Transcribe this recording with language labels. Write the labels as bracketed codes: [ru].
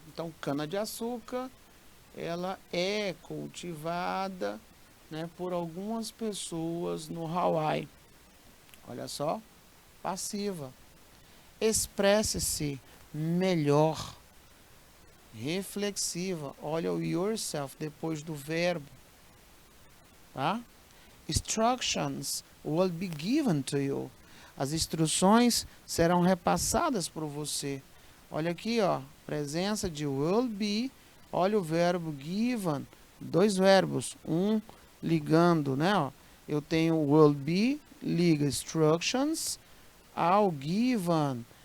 [pt] Então, cana-de-açúcar, ela é cultivada, né, por algumas pessoas no Hawaii. Olha só, passiva. Expresse-se melhor. Reflexiva. Olha o yourself depois do verbo. Tá? [en] Instructions will be given to you. [pt] As instruções serão repassadas por você. Olha aqui, ó, presença de will be. Olha o verbo given, dois verbos, um ligando, né? Ó. Eu tenho will be, liga instructions ao given.